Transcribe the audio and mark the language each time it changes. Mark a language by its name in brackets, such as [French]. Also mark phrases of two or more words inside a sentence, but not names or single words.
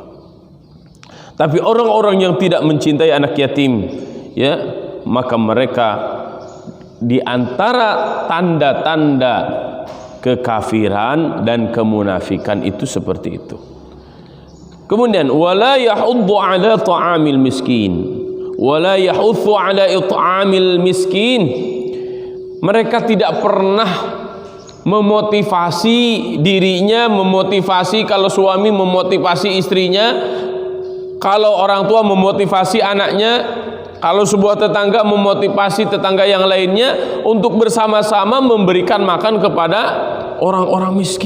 [Indonesian] Tapi orang-orang yang tidak mencintai anak yatim, ya, maka mereka di antara tanda-tanda kekafiran dan kemunafikan itu seperti itu. [Arabic] Kemudian ولا يحض على طعام المسكين، ولا يحض على إطعام المسكين. [Indonesian] Mereka tidak pernah memotivasi dirinya, memotivasi, kalau suami memotivasi istrinya, kalau orang tua memotivasi anaknya, kalau sebuah tetangga memotivasi tetangga yang lainnya untuk bersama-sama memberikan makan kepada orang-orang miskin.